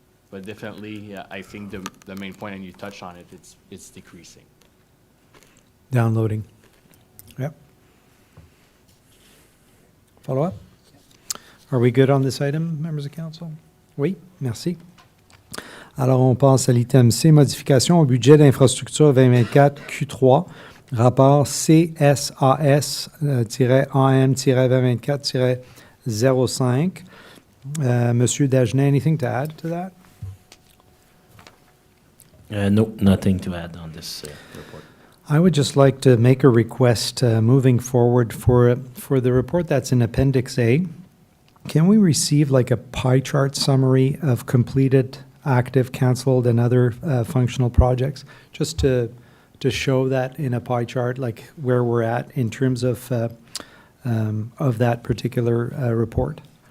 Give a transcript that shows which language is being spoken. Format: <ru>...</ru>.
<en>But definitely, yeah, I think the main point, and you touched on it, it's decreasing. Downloading. Yep. Follow up? Are we good on this item, members of council?</en> <fr>Oui, merci. Alors, on passe à l'item C, modification au budget d'infrastructure 2024 Q3, rapport CSAS-AM-2024-05.</fr> <en>Monsieur Dagenet, anything to add to that? No, nothing to add on this report. I would just like to make a request moving forward for the report that's in Appendix A. Can we receive like a pie chart summary of completed, active, canceled, and other functional projects, just to show that in a pie chart, like where we're at in terms of that particular report?</en>